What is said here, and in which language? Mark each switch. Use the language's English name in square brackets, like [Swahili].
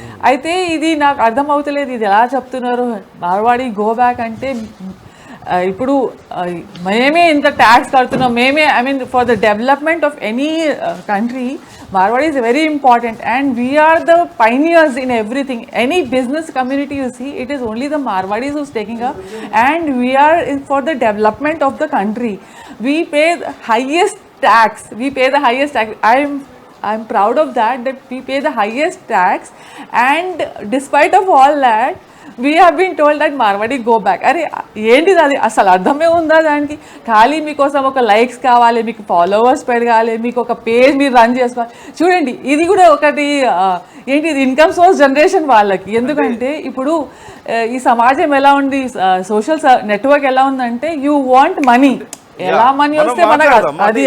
[Telugu] అయితే ఇది నాకు అర్థం అవుతలేదు, ఇది ఎలా చెప్తున్నారు మార్వాడి గో బ్యాక్ అంటే. ఇప్పుడు మేమే ఇంత ట్యాక్స్ కడుతున్నాం, మేమే [English] I mean for the development of any country Marwadi is very important, and we are the pioneers in everything. Any business community you see, it is only the Marwadis who's taking up, and we are for the development of the country. We pay the highest tax. We pay the highest tax. I'm proud of that we pay the highest tax, and despite of all that, we have been told that Marwadi go back. [Telugu] అరే ఏంటిది అది, అసలు అర్థమే ఉందా దానికి? ఖాళీ మీకోసం ఒక లైక్స్ కావాలి, మీకు ఫాలోవర్స్ పెరగాలి, మీకు ఒక పేజ్ మీరు రన్ చేసుకోవాలి. చూడండి ఇది కూడా ఒకటి ఏంటి, ఇది ఇన్కమ్ సోర్స్ జనరేషన్ వాళ్ళకి. ఎందుకంటే ఇప్పుడు ఈ సమాజం ఎలా ఉంది, సోషల్ నెట్వర్క్ ఎలా ఉందంటే [English] you want money, [Telugu] ఎలా మనీ వస్తే మనకు అది